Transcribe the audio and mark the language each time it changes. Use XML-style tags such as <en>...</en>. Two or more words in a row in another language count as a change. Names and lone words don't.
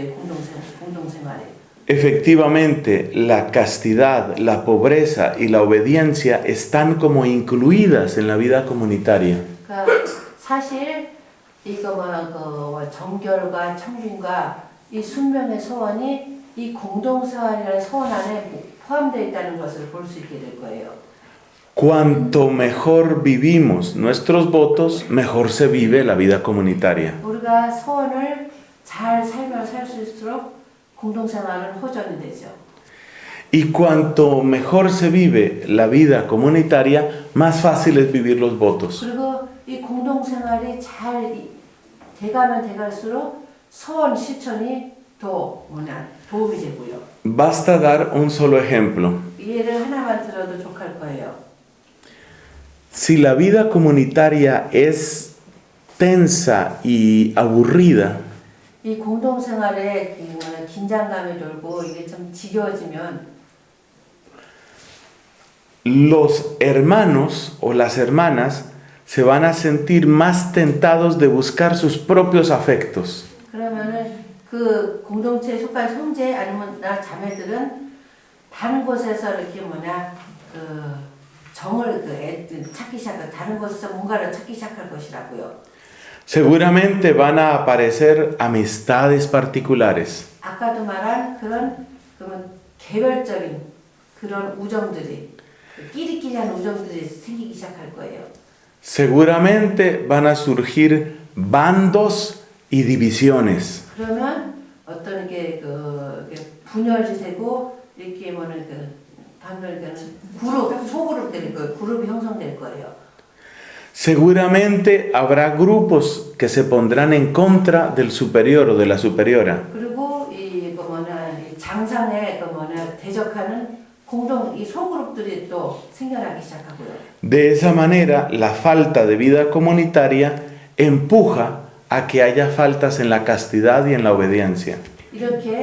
<ko>이 공동생활이.</ko> <es>Efectivamente, la castidad, la pobreza y la obediencia están como incluidas en la vida comunitaria.</es> <ko>사실 정결과 청빈과 이 순명의 서원이 이 공동생활이라는 서원 안에 포함되어 있다는 것을 볼 수 있게 될 거예요.</ko> <es>Cuanto mejor vivimos nuestros votos, mejor se vive la vida comunitaria.</es> <ko>우리가 서원을 잘 살면 살수록 공동생활은 호전이 되죠.</ko> <es>Y cuanto mejor se vive la vida comunitaria, más fácil es vivir los votos.</es> <ko>그리고 이 공동생활이 잘 돼가면 돼갈수록 서원 실천이 더 도움이 되고요.</ko> <es>Basta dar un solo ejemplo.</es> <ko>예를 하나만 들어도 족할 거예요.</ko> <es>Si la vida comunitaria es tensa y aburrida,</es> <ko>이 공동생활에 긴장감이 돌고 이게 좀 지겨워지면</ko> <es>los hermanos o las hermanas se van a sentir más tentados de buscar sus propios afectos.</es> <ko>그러면은 그 공동체에 속한 형제 아니면 자매들은 다른 곳에서 이렇게 정을 찾기 시작할 다른 곳에서 뭔가를 찾기 시작할 것이라고요.</ko> <es>Seguramente van a aparecer amistades particulares.</es> <ko>아까도 말한 그러면 개별적인 그런 우정들이 끼리끼리한 우정들이 생기기 시작할 거예요.</ko> <es>Seguramente van a surgir bandos y divisiones.</es> <ko>그러면 어떤 게 분열이 되고 이렇게 소그룹 될 거예요. 그룹이 형성될 거예요.</ko> <es>Seguramente habrá grupos que se pondrán en contra del superior o de la superiora.</es> <ko>그리고 장상에 대적하는 이 소그룹들이 또 생겨나기 시작하고요.</ko> <es>De esa manera, la falta de vida comunitaria empuja a que haya faltas en la castidad y en la obediencia.</es>